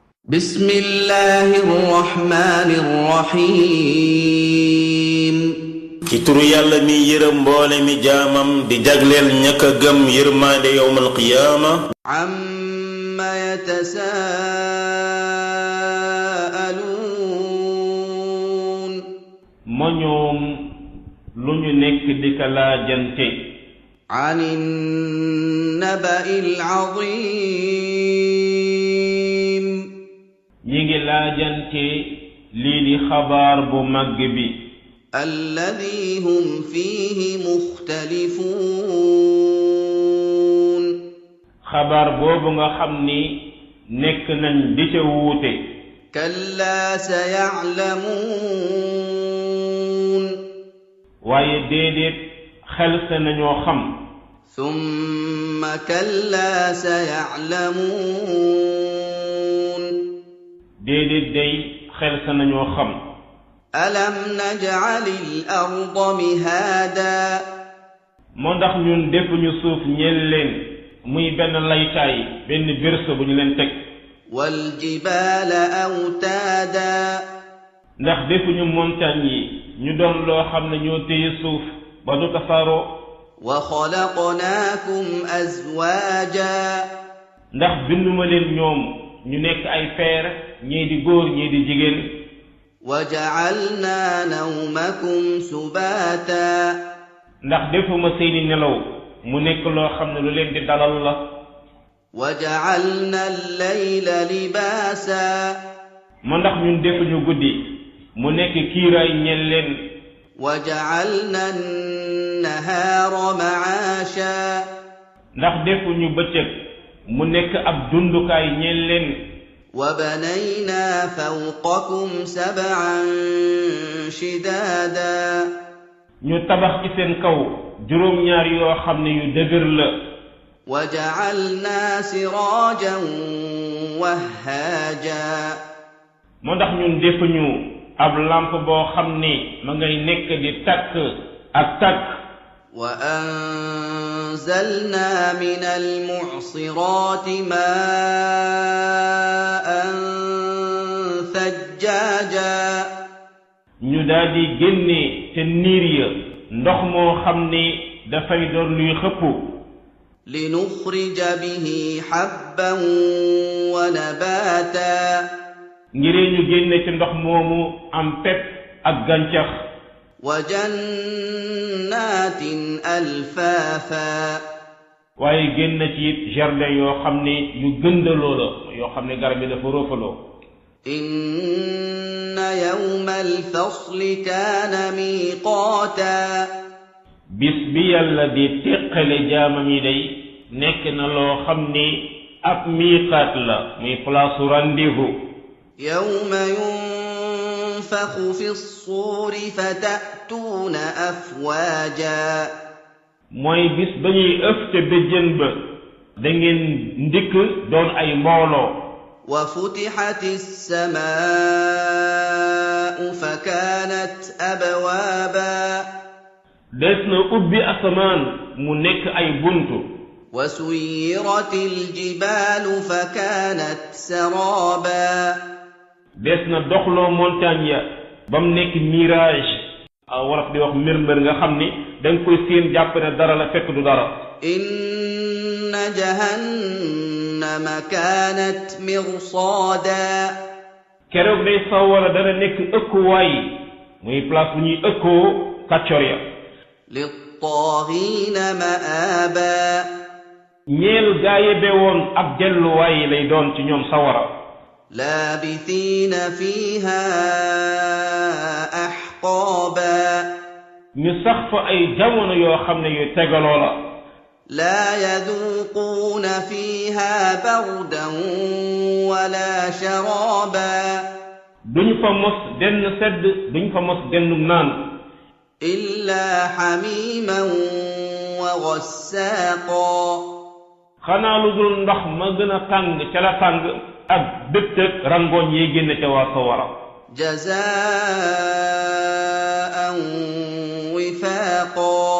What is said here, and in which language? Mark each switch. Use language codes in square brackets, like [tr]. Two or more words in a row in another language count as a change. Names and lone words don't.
[ar] بسم الله الرحمن الرحيم [wo] ci turu yàlla mi yërëm mboole mi jaamam di jagleel ñaka gëm yërmaande yowmal qiyaama [ar] عما يتساءلون [wo] ma ñoom lu ñu nekk di ka laajante [ar] عن النبأ العظيم [wo] ñi ngi laajante lii di xabaar bu màgg bi [ar] الذي هم فيه مختلفون [wo] xabaar boobu nga xam ni nekk nañ di ca wuute [ar] كلا سيعلمون [wo] waaye déedéet xel sa nañoo xam [ar] ثم كلا سيعلمون [wo] déedéet day xel sa nañoo xam [ar] ألم نجعل الأرض مهادا [wo] moo ndax ñun defuñu suuf ñeel leen muy benn laytaay benn berceau bu ñu leen teg [ar] والجبال أوتادا [wo] ndax defuñu montagne yi ñu doon loo xam ne ñoo téye suuf ba du tasaaroo [ar] وخلقناكم أزواجا [wo] ndax binduma leen ñoom ñu nekk ay feer ñii di góor ñii di jigéen [ar] وجعلنا نومكم سباتا [wo] ndax defuma seeni nelaw mu nekk loo xam ne lu leen di dalal la [ar] وجعلنا الليل لباسا [wo] ma ndax ñun defuñu guddi mu nekk kiiraay ñeel leen [ar] وجعلنا النهار معاشا [wo] ndax defuñu bëccëg mu nekk ab dundukaay ñeel leen [ar] وبنينا فوقكم سبعا شدادا [wo] ñu tabax ci seen kaw juróom-ñaar yoo xam ne yu dëgër la [ar] وجعلنا سراجا وهاجا [wo] moo ndax ñun defuñu ab lampe boo xam ni ma ngay nekk di takk ak takk [ar] وأنزلنا من المعصرات ماء ثجاجا [wo] ñu daldi génne te niir ya ndox moo xam ni dafay doon luy xëpp [ar] لنخرج به حبا ونباتا [wo] ngiree ñu génne ci ndox moomu am pepp ak gàncax [ar] وجنات ألفافا [wo] waaye génn ci it jardin yoo xam ne yu gëndaloo la yoo xam ne garab yi dafa roofaloo [ar] إن يوم الفصل كان ميقاتا [wo] bis bi yàlla di teqale jaamam yi day nekk na loo xam ni ab miiqaat la muy [fr] place rendez-vous [ar] يوم ينفخ في الصور فتأتون أفواجا [wo] mooy bis ba ñuy ëf te béjjën ba da ngeen ndikk doon ay mbooloo [ar] وفتحت السماء فكانت أبوابا [wo] des na ubbi asamaan mu nekk ay buntu [ar] وسيرت الجبال فكانت سرابا [wo] des na doxloo montagne ya ba mu nekk mirage wolof di wax mbër nga xam ni da nga koy séen jàpp ne dara la fekk du dara [ar] إن جهنم كانت مرصادا [wo] keroog day sawara dana nekk ëkkuwaay muy place bu ñuy ëkkoo kàccor ya [ar] للطاغين مآبا [wo] ñeel gaaye be woon ab delluwaay lay doon ci ñoom sawara [ar] لابثين فيها أحقابا [wo] ñu sax fa ay jamono yoo xam ne yu tegaloo la [ar] لا يذوقون فيها بردا ولا شرابا [wo] duñ fa mos denn sedd duñ fa mos dennum naan [ar] إلا حميما وغساقا [wo] xanaa lu dul ndox ma gën a tàng ca la tàng ak dëttëg rangooñ yi génn ca waa sawara [ar] جزاء وفاقا